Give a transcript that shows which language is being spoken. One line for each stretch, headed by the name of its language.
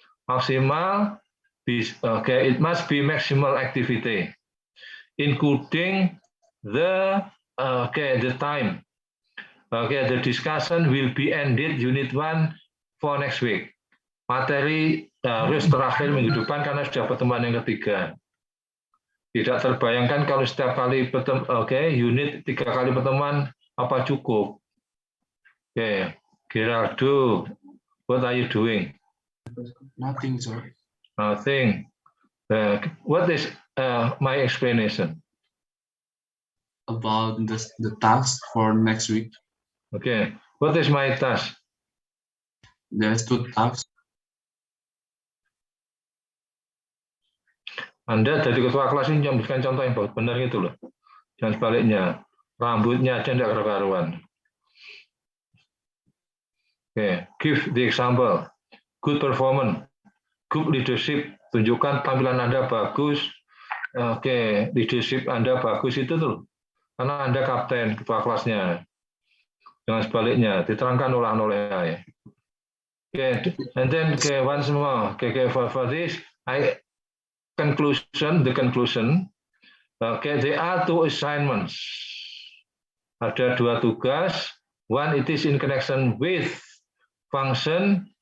English: Maksimal, okay, it must be maximal activity, including the time. Okay, the discussion will be ended unit 1 for next week.
Indonesian: Materi harus terakhir minggu depan karena sudah pertemuan yang ketiga. Tidak terbayangkan kalau setiap kali unit 3 kali pertemuan apa cukup?
English: Okay, Gerardo, what are you doing? Nothing, sir. Nothing. What is my explanation? About the task for next week. Okay. What is my task? There's 2 tasks.
Indonesian: Anda jadi ketua kelas ini memberikan contoh yang benar gitu loh. Dan sebaliknya, rambutnya aja tidak karuan.
English: Okay. Give the example. Good performance. Good leadership.
Indonesian: Tunjukkan tampilan Anda bagus. Oke, leadership Anda bagus itu tuh. Karena Anda kapten, ketua kelasnya. Jangan sebaliknya, diterangkan oleh saya.
English: Okay, and then once more, for this, the conclusion. There are 2 assignments.
Indonesian: Ada 2 tugas.
English: One, it is in connection with function.